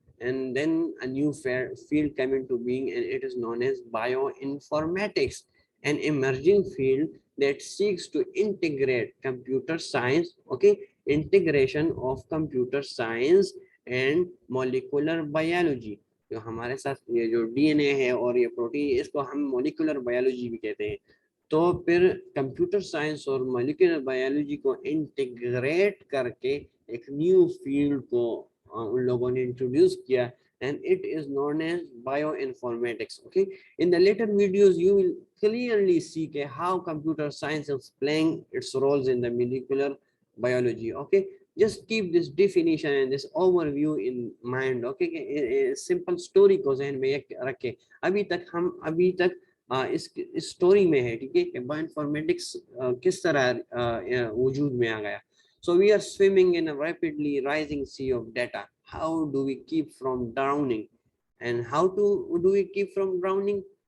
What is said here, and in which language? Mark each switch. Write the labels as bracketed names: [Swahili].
[English] and then a new field came into being, and it is known as bioinformatics, an emerging field that seeks to integrate computer science, okay, integration of computer science and molecular biology. [Urdu] جو ہمارے ساتھ یہ جو D N اے ہے اور یہ protein, اس کو ہم مولیکولر بایولوجی بھی کہتے ہیں. تو پھر کمپیوٹر سائنس اور مالیکولر بایولوجی کو انٹیگریٹ کر کے ایک نیو فیلڈ کو ان لوگوں نے انٹروڈیوس کیا, [English] and it is known as bioinformatics. Okay, in the later videos you will clearly see how computer science is playing its roles in the molecular biology. Okay, just keep this definition and this overview in mind. Okay, simple story [Urdu] کو ذہن میں رکھے. ابھی تک اس story میں ہے, ٹھیک ہے, کہ بایو انفارمیٹکس کس طرح وجود میں آ گیا. [English] So we are swimming in a rapidly rising sea of data. How do we keep from drowning? And how do we keep from drowning?